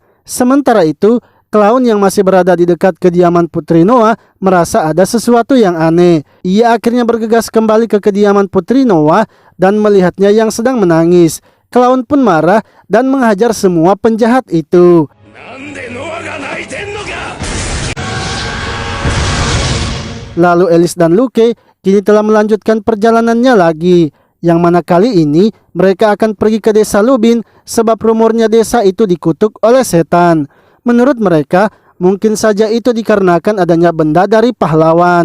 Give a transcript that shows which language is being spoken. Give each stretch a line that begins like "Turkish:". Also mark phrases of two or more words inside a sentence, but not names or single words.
Indonesian: Sementara itu, Clown yang masih berada di dekat kediaman Putri Noa merasa ada sesuatu yang aneh. Ia akhirnya bergegas kembali ke kediaman Putri Noa dan melihatnya yang sedang menangis. Clown pun marah dan menghajar semua penjahat itu.
Japanese: なんでノアが泣いてんのか。
Indonesian: Lalu Alice dan Luke kini telah melanjutkan perjalanannya lagi. Yang mana kali ini mereka akan pergi ke desa Lubin sebab rumornya desa itu dikutuk oleh setan. Menurut mereka, mungkin saja itu dikarenakan adanya benda dari pahlawan.